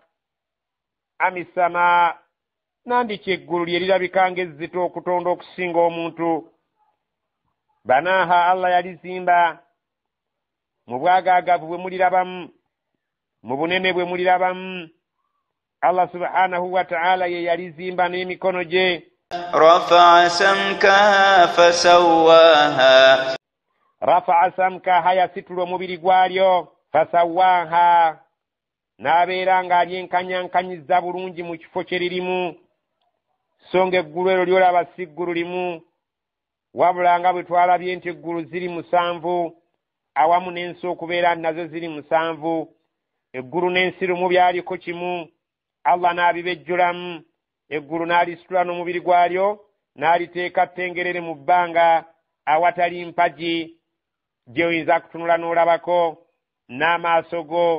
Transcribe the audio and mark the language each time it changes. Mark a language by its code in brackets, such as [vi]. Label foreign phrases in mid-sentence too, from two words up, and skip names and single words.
[lg] Amisama, nandiki eggulu lye lirabika ng'ezzito okutonda okusinga omuntu. Banaaha, Allah yalizimba, mu bwagaagavu bwe mulirabamu, mu bunene bwe mulirabamu. [ar] الله سبحانه وتعالى [lg] ye yalizimba n'emikono gye. [ar] رفع سمكها فسواها. رفع سمكها, [lg] yasitula omubiri gwalyo. Fasawaha, n'abeera ng'alyenkanyankanyiza bulungi mu kifo kye lirimu. So ng'eggulu eryo lyolaba si ggulu limu, wabula nga bwe twalabye nti eggulu ziri 7. awamu n'ensi okubeera nazo ziri 7 eggulu n'ensi lumu byaliko kimu Allah n'abibejjulamu eggulu n'alisitula n'omubiri gwalyo n'aliteeka ttengerere mu bbanga awatali mpagi gy'oyinza kutunula n'olabako n'amaaso go.